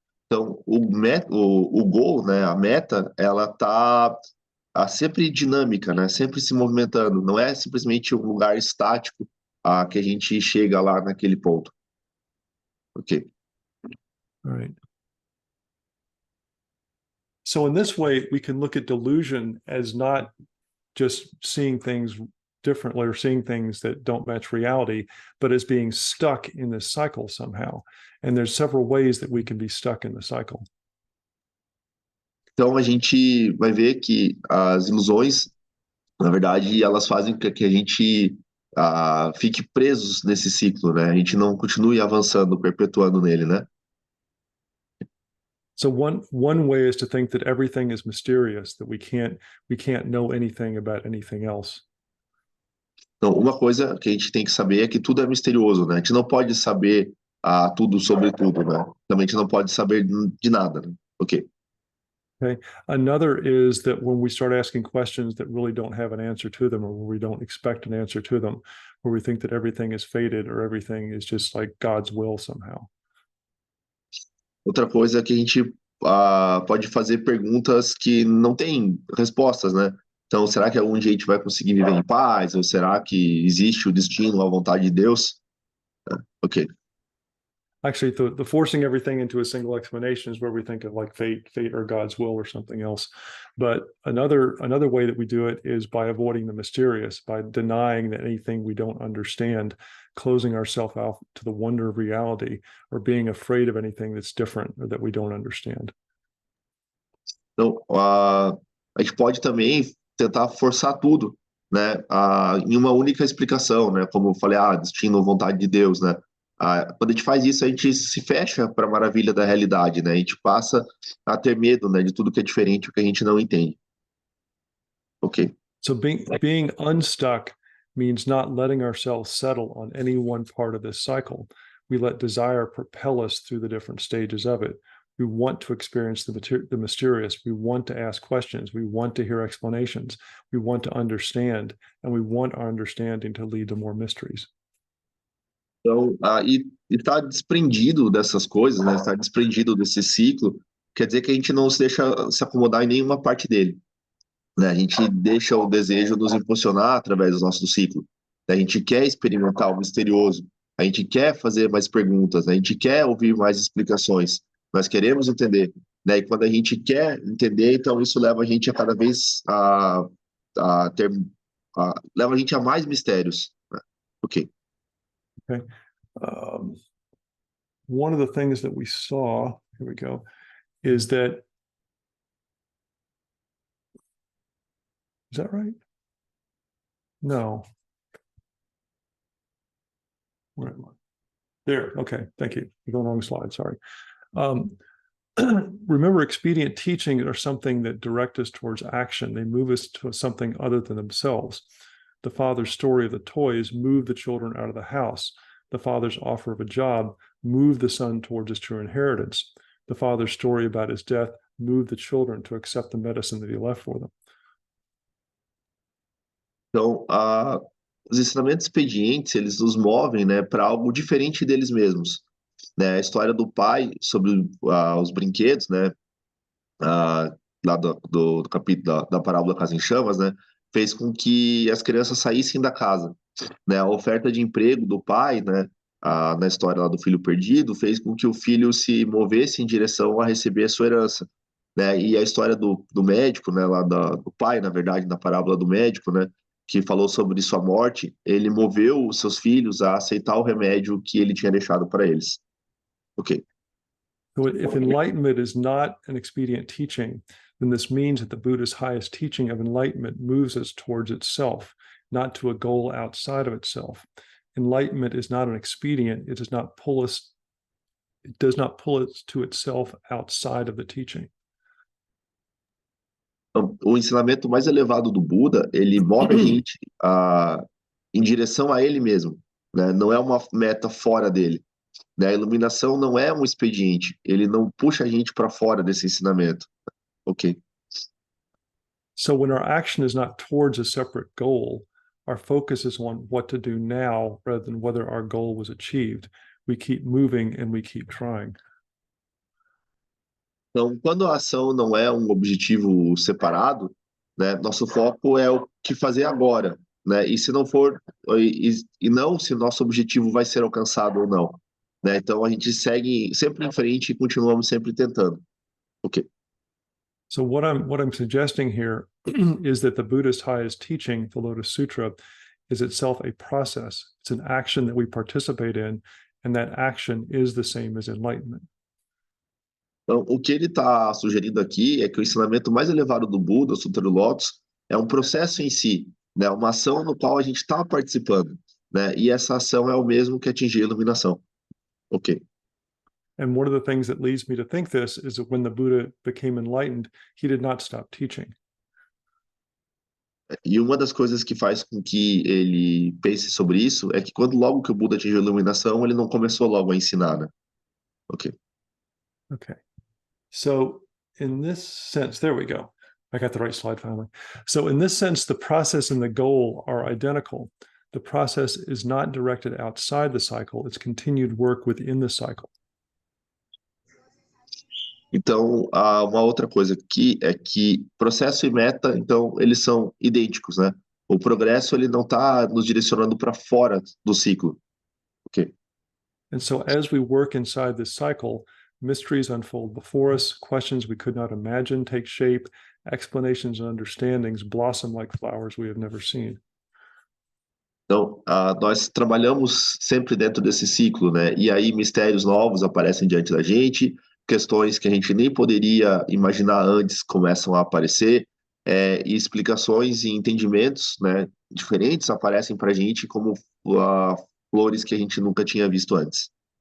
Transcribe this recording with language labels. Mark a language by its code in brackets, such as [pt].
[pt] Então, o goal, né, a meta, ela tá sempre dinâmica, né, sempre se movimentando. Não é simplesmente um lugar estático que a gente chega lá naquele ponto. Ok. [en] All right. So in this way, we can look at delusion as not just seeing things differently or seeing things that don't match reality, but as being stuck in this cycle somehow. And there's several ways that we can be stuck in the cycle. [pt] Então, a gente vai ver que as ilusões, na verdade, elas fazem com que a gente fique presos nesse ciclo, né? A gente não continue avançando, perpetuando nele, né? [en] So one way is to think that everything is mysterious, that we can't know anything about anything else. [pt] Então, uma coisa que a gente tem que saber é que tudo é misterioso, né? A gente não pode saber tudo sobre tudo, né? Também a gente não pode saber de nada, né? Ok. Okay. [en] Another is that when we start asking questions that really don't have an answer to them, or where we don't expect an answer to them, where we think that everything is fated or everything is just like God's will somehow. [pt] Outra coisa é que a gente pode fazer perguntas que não têm respostas, né? Então, será que algum dia a gente vai conseguir viver em paz? Ou será que existe o destino, a vontade de Deus? Ok. [en] Actually, the forcing everything into a single explanation is where we think of like fate or God's will or something else. But another way that we do it is by avoiding the mysterious, by denying that anything we don't understand, closing ourselves out to the wonder of reality, or being afraid of anything that's different or that we don't understand. [pt] Então, a gente pode também tentar forçar tudo, né? Em uma única explicação, né? Como eu falei, destino, vontade de Deus, né? Quando a gente faz isso, a gente se fecha para a maravilha da realidade, né? A gente passa a ter medo, né, de tudo que é diferente, o que a gente não entende. Ok. [en] So being unstuck means not letting ourselves settle on any one part of this cycle. We let desire propel us through the different stages of it. We want to experience the mysterious. We want to ask questions. We want to hear explanations. We want to understand, and we want our understanding to lead to more mysteries. [pt] Então, e estar desprendido dessas coisas, né? Estar desprendido desse ciclo, quer dizer que a gente não se deixa se acomodar em nenhuma parte dele, né? A gente deixa o desejo nos impulsionar através do nosso ciclo. A gente quer experimentar o misterioso, a gente quer fazer mais perguntas, a gente quer ouvir mais explicações, nós queremos entender, né? E quando a gente quer entender, então isso leva a gente a cada vez leva a gente a mais mistérios, né? Ok. Okay. [en] One of the things that we saw, here we go, is that, is that right? No. Where am I? There. Okay. Thank you. You're on the wrong slide. Sorry. Remember, expedient teachings are something that direct us towards action. They move us to something other than themselves. The father's story of the toys moved the children out of the house. The father's offer of a job moved the son towards his true inheritance. The father's story about his death moved the children to accept the medicine that he left for them. [pt] Então, os ensinamentos expedientes, eles nos movem, né, para algo diferente deles mesmos, né? A história do pai sobre os brinquedos, né, lá do capítulo da parábola Casa em Chamas, né, fez com que as crianças saíssem da casa, né? A oferta de emprego do pai, né, na história lá do filho perdido, fez com que o filho se movesse em direção a receber a sua herança, né? E a história do médico, né, lá do pai, na verdade, na parábola do médico, né, que falou sobre sua morte, ele moveu os seus filhos a aceitar o remédio que ele tinha deixado para eles. Ok. [en] So if enlightenment is not an expedient teaching, then this means that the Buddha's highest teaching of enlightenment moves us towards itself, not to a goal outside of itself. Enlightenment is not an expedient. It does not pull us to itself outside of the teaching. [pt] Então, o ensinamento mais elevado do Buda, ele move a gente em direção a ele mesmo, né? Não é uma meta fora dele, né? A iluminação não é um expediente, ele não puxa a gente para fora desse ensinamento. Ok. [en] So when our action is not towards a separate goal, our focus is on what to do now rather than whether our goal was achieved. We keep moving and we keep trying. [pt] Então, quando a ação não é um objetivo separado, né, nosso foco é o que fazer agora, né? E se não for, e não se nosso objetivo vai ser alcançado ou não, né? Então a gente segue sempre em frente e continuamos sempre tentando. Ok. [en] So what I'm suggesting here is that the Buddhist highest teaching, the Lotus Sutra, is itself a process. It's an action that we participate in, and that action is the same as enlightenment. [pt] Então, o que ele está sugerindo aqui é que o ensinamento mais elevado do Buda, o Sutra do Lótus, é um processo em si, né? Uma ação no qual a gente está participando, né? E essa ação é o mesmo que atingir a iluminação. Ok. [en] And one of the things that leads me to think this is that when the Buddha became enlightened, he did not stop teaching. [pt] E uma das coisas que faz com que ele pense sobre isso é que quando logo que o Buda atingiu a iluminação, ele não começou logo a ensinar, né? Ok. Okay. [en] So in this sense, there we go. I got the right slide finally. So in this sense, the process and the goal are identical. The process is not directed outside the cycle. It's continued work within the cycle. [pt] Então, uma outra coisa aqui é que processo e meta, então, eles são idênticos, né? O progresso, ele não está nos direcionando para fora do ciclo. Ok. [en] And so as we work inside this cycle, mysteries unfold before us, questions we could not imagine take shape, explanations and understandings blossom like flowers we have never seen. [pt] Então, nós trabalhamos sempre dentro desse ciclo, né? E aí mistérios novos aparecem diante da gente, questões que a gente nem poderia imaginar antes começam a aparecer, e explicações e entendimentos, né, diferentes aparecem para a gente como flores que a gente nunca tinha visto antes.